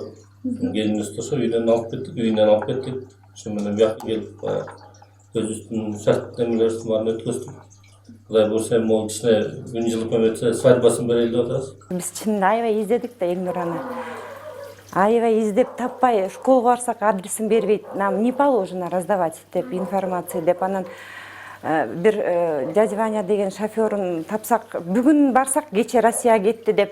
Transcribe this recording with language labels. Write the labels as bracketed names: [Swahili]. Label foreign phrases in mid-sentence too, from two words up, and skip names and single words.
[Kyrgyz] Келинибизди ошо үйүнөн алып кеттик. Ошо менен бияка келип, өзүбүздүн шарт немелерибиздин баарын өткөздүк. Кудай буюрса эми могу кичине күн жылып эметсе свадьбасын берели деп атабыз. Биз чынында аябай издедик да Элнураны. Аябай издеп таппай, школага барсак адресин бербейт. [Russian] Нам не положено раздавать деп информация деп. [Kyrgyz] Анан бир дядя Ваня деген шофёрун тапсак, бүгүн барсак кече Россияга кетти деп.